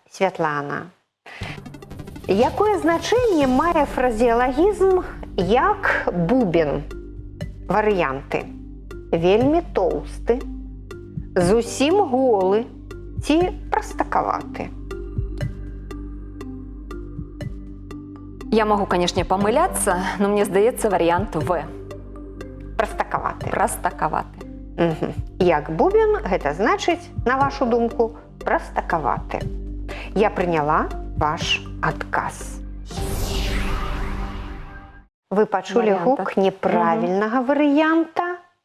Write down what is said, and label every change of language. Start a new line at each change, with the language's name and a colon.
Belarusian: Святлана, якое значэнне мае фразеалагізм як бубен? Варыянты: вельмі тоўсты, зусім голы ці прастакаваты.
Russian: Я могу, конечно, помыляться, но
Belarusian: мне здаецца
Russian: вариант В.
Belarusian: Прастакаваты.
Russian: Простаковаты. Угу.
Belarusian: Як бубен, гэта значыць, на вашу думку, прастакаваты. Я прыняла ваш адказ. Вы пачулі
Russian: Варианта.
Belarusian: гук неправільнага варыянта.